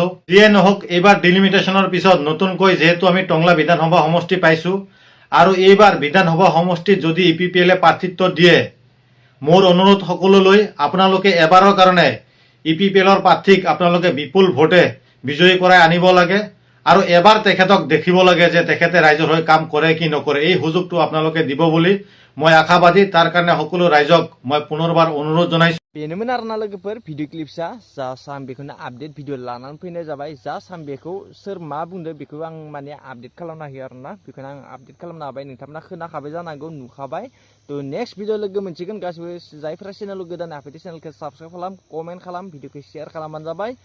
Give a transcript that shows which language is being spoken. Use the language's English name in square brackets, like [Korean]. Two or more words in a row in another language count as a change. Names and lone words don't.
[Assamese] যিয়ে নহওক, এইবাৰ ডিলিমিটেশ্যনৰ পিছত নতুনকৈ যেহেতু আমি টংলা বিধানসভা সমষ্টি পাইছো আৰু এইবাৰ বিধানসভা সমষ্টিত যদি EPPL প্ৰাৰ্থিত্ব দিয়ে, মোৰ অনুৰোধ সকলোলৈ, আপোনালোকে এবাৰৰ কাৰণে EPPLৰ প্ৰাৰ্থীক আপোনালোকে বিপুল ভোটে বিজয়ী কৰাই আনিব লাগে আৰু এবাৰ তেখেতক দেখিব লাগে যে তেখেতে ৰাইজৰ হৈ কাম কৰে কি নকৰে। এই সুযোগটো আপোনালোকে দিব বুলি মই আশাবাদী। তাৰ কাৰণে সকলো ৰাইজক মই পুনৰবাৰ অনুৰোধ জনাইছো। [Bodo] बेनोमोन आरोना लोगोफोर [English] video clips [Bodo] जास्ट आं बेखौनो [English] update video [Bodo] लानानै फैनाय जाबाय। जास्ट आं बेखौ सोर मा बुंदों बेखौ आं माने आपडेट खालामना होयो आरोना, बेखौनो आं आपडेट खालामना होबाय। नोंथांमोना खोनाखाबाय जानांगौ, नुखाबाय। तो [English] next video [Bodo] लोगो मोनसिगोन। गासिबो जायफोरा चेनेल गोदान हाबफैदों चेनेलखौ साबस्क्राइब खालाम, कमेन्ट खालाम, भिडिअखौ शेयार खालामबानो जाबाय।